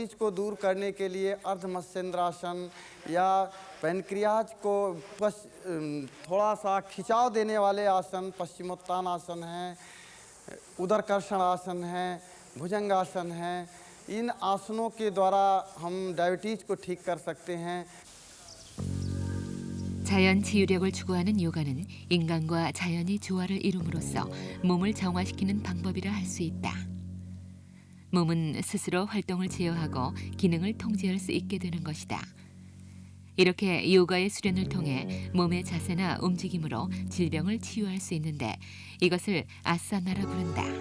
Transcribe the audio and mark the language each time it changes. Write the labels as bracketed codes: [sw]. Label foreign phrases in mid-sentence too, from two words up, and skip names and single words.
[hi] डायबिटीज को दूर करने के लिए अर्धमत्स्येंद्रासन या पैनक्रियाज को थोड़ा सा खिंचाव देने वाले आसन पश्चिमोत्तानासन है, उदरकर्षण आसन है, भुजंगासन है। इन आसनों के द्वारा हम डायबिटीज़ को ठीक कर सकते हैं। [ko] 자연 치유력을 추구하는 요가는 인간과 자연이 조화를 이룸으로써 몸을 정화시키는 방법이라 할 수 있다. 몸은 스스로 활동을 제어하고 기능을 통제할 수 있게 되는 것이다. 이렇게 요가의 수련을 통해 몸의 자세나 움직임으로 질병을 치유할 수 있는데 이것을 아사나라 부른다.